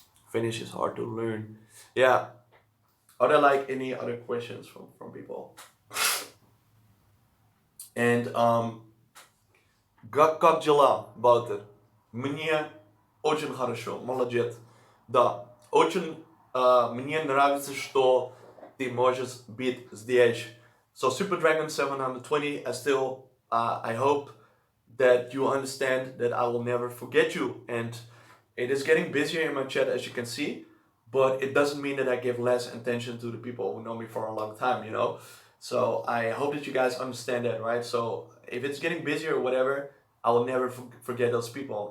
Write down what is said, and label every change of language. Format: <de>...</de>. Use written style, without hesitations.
<en>Finnish is hard to learn. Yeah. Are there like any other questions from people? And</en> <ru>как дела, Балтер? Мне очень хорошо, молодец. Да, очень мне нравится, что ты можешь быть здесь.</ru> <en>So Super Dragon 720, I hope that you understand that I will never forget you. And it is getting busier in my chat, as you can see, but it doesn't mean that I give less attention to the people who know me for a long time, you know? So I hope that you guys understand that, right? So if it's getting busier or whatever, I will never forget those people.</en>